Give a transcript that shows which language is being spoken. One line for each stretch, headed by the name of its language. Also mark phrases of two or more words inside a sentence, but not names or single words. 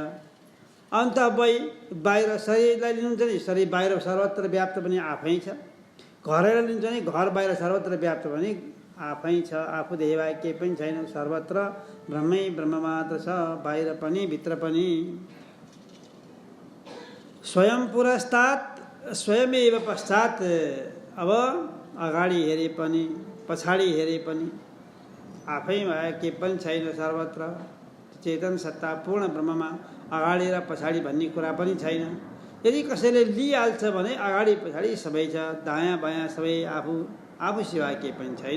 Nepali: अन्त बाहिर शरीरलाई लिनुहुन्छ नि शरीर बाहिर सर्वत्र व्याप्त पनि आफै छ। घरलाई लिन्छ नि घर बाहिर सर्वत्र व्याप्त पनि आफै छ। आफूदेखि बाहेक केही पनि छैन। सर्वत्र ब्रह्मै ब्रह्म मात्र छ, बाहिर पनि भित्र पनि।
Sanskrit: स्वयं पुरस्तात् स्वयमेव पश्चात्।
Nepali: अब अगाडि हेरे पनि पछाडि हेरे पनि आफै भए के पनि छैन सर्वत्र। चेतन सत्ता पूर्ण ब्रह्ममा अगाडि र पछाडि भन्ने कुरा पनि छैन। यदि कसैले लिइहाल्छ भने अगाडि पछाडि सबै छ, दायाँ बायाँ सबै आफू सिवाय केही पनि छैन।